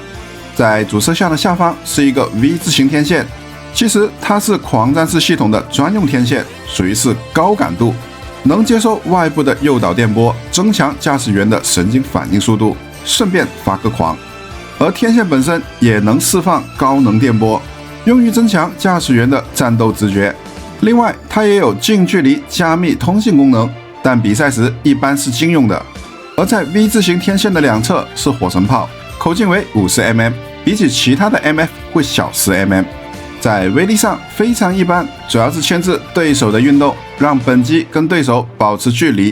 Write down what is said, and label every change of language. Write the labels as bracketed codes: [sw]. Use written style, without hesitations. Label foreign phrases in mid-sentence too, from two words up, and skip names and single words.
[zh] 在主攝像的下方是一個 V 字形天線，其實它是狂戰士系統的專用天線，屬於是高感度，能接收外部的誘導電波，增強駕駛員的神經反應速度，順便發個狂。而天線本身也能釋放高能電波，用於增強駕駛員的戰鬥直覺。另外，它也有近距離加密通信功能，但比賽時一般是禁用的。而在 V 字形天線的兩側是火神炮，口徑為50mm，比起其他的 MF 會小10mm。在威力上非常一般，主要是牵制对手的运动，让本机跟对手保持距离。